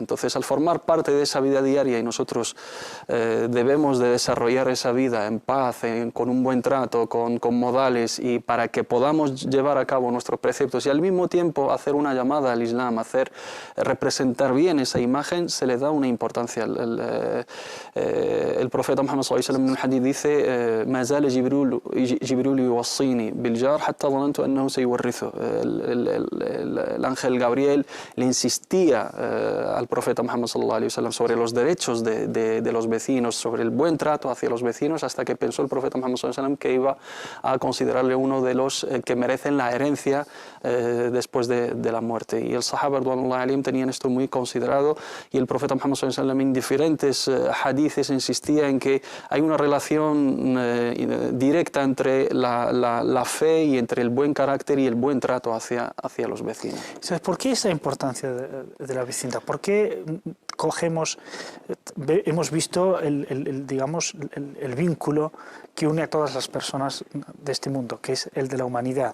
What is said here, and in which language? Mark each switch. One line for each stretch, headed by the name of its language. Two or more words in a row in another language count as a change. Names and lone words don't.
Spanish: Entonces, al formar parte de esa vida diaria, y nosotros debemos de desarrollar esa vida en paz, con un buen trato, con modales, y para que podamos llevar a cabo nuestros preceptos y al mismo tiempo hacer una llamada al Islam, representar bien esa imagen, se le da una importancia. El profeta Muhammad
Arabic: صلى الله عليه وسلم
Spanish: en un hadith dice:
Arabic: "ما زال جبريل يوصيني بالجار حتى ظننت أنه سيورثه".
Spanish: El ángel Gabriel le insistía al profeta Muhammad
Arabic: صلى الله عليه وسلم
Spanish: sobre los derechos de los vecinos, sobre el buen trato hacia los vecinos, hasta que pensó el profeta Muhammad
Arabic: صلى الله عليه وسلم
Spanish: que iba a considerarle uno de los que merecen la herencia después de la muerte. Y el Sahaba
Arabic: رضي الله عنهم
Spanish: tenían esto muy considerado, y el profeta Muhammad
Arabic: صلى الله عليه وسلم
Spanish: en diferentes hadices insistía en que hay una relación directa entre la fe y entre el buen carácter y el buen trato hacia los vecinos. ¿Sabes por qué esa importancia de la vecindad? ¿Por qué hemos visto el vínculo que une a todas las personas de este mundo, que es el de la humanidad?